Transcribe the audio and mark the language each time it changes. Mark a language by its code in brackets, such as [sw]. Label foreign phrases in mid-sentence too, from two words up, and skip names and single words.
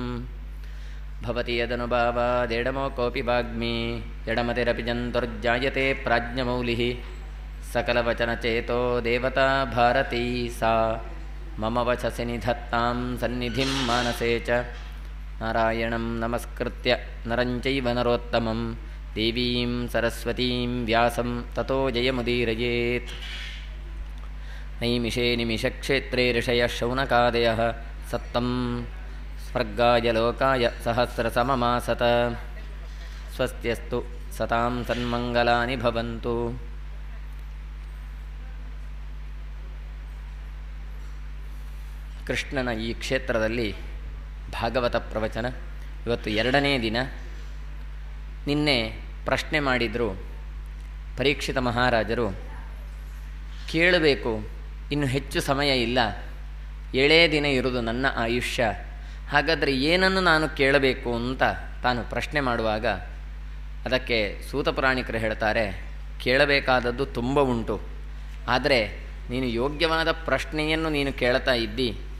[sa] भवति यदनुभावादेडमो कोऽपि वाग्मी जडमतिरपि जन्तुर्जायते प्राज्ञमौलिः सकलवचनचेतो देवता भारती सा मम वचसि निधत्तां सन्निधिं मानसे च नारायणं नमस्कृत्य नरं चैव नरोत्तमं देवीं सरस्वतीं व्यासं ततो जयमुदीरयेत् नैमिषे निमिषक्षेत्रे ऋषयः शौनकादयः सत्तं स्वर्गाय लोकाय सहस्रसममासत स्वस्त्यस्तु सतां सन्मङ्गलानि भवन्तु. [kn] ಕೃಷ್ಣನ ಈ ಕ್ಷೇತ್ರದಲ್ಲಿ ಭಾಗವತ ಪ್ರವಚನ ಇವತ್ತು 2ನೇ ದಿನ. ನಿನ್ನೆ ಪ್ರಶ್ನೆ ಮಾಡಿದರು ಪರೀಕ್ಷಿತ ಮಹಾರಾಜರು, ಕೇಳಬೇಕು, ಇನ್ನು ಹೆಚ್ಚು ಸಮಯ ಇಲ್ಲ, 7 ದಿನ ಇರುವುದು ನನ್ನ ಆಯುಷ್ಯ, ಹಾಗಾದರೆ ಏನನ್ನು ನಾನು ಕೇಳಬೇಕು ಅಂತ ತಾನು ಪ್ರಶ್ನೆ ಮಾಡುವಾಗ ಅದಕ್ಕೆ ಸೂತಪುರಾಣಿಕರು ಹೇಳ್ತಾರೆ, ಕೇಳಬೇಕಾದದ್ದು ತುಂಬ ಉಂಟು, ಆದರೆ ನೀನು ಯೋಗ್ಯವಾದ ಪ್ರಶ್ನೆಯನ್ನು ನೀನು ಕೇಳ್ತಾ ಇದ್ದಿ.